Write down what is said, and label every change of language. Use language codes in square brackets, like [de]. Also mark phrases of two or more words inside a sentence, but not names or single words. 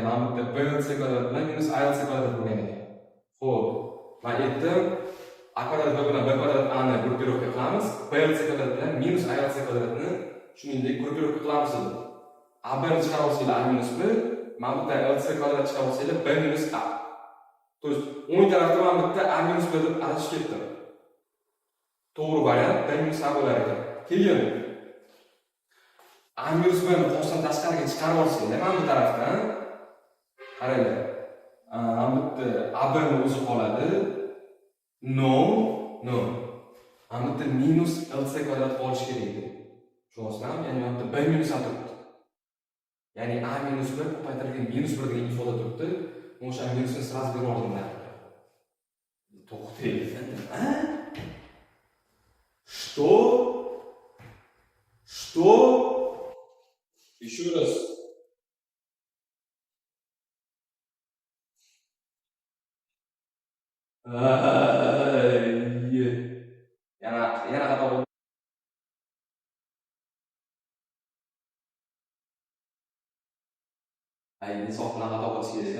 [uz] Mana bu yerda b c kvadrat bilan minus a c kvadrat bo'lgan ekan. Xo'p, men aytdim, a kvadrat b bilan b kvadrat a ni gruppirovka qilamiz. B c kvadrat bilan minus a c kvadratni shuningdek gruppirovka qilamiz dedi. A b ni chiqarib olsanglar a minus b, mana bu yerda l c kvadrat chiqarib olsanglar b minus a. [ru] То есть [uz] o'ng tarafda mana bu yerda a minus b deb adashib ketdim. To'g'ri variant b minus a bo'lar ekan. Keyin a minus b ni qovusdan tashqariga chiqarib olsanglar mana bu tarafdan qaranglar. Mana bu yerda a b ni o'zi qoladi. No. Mana bu yerda minus l c kvadrat qolishi kerak edi. Tushunasizmi? Ya'ni mana bu yerda b minus a turibdi. Ya'ni a minus b ko'paytirilgan minus 1 degan ifoda turibdi. O'sha minusni сразу berib oldim. To'xtang. [ru] Что? Что? Еще раз. [uz] Yana xato bo'ldi. Insof bilan xato qilish kerak.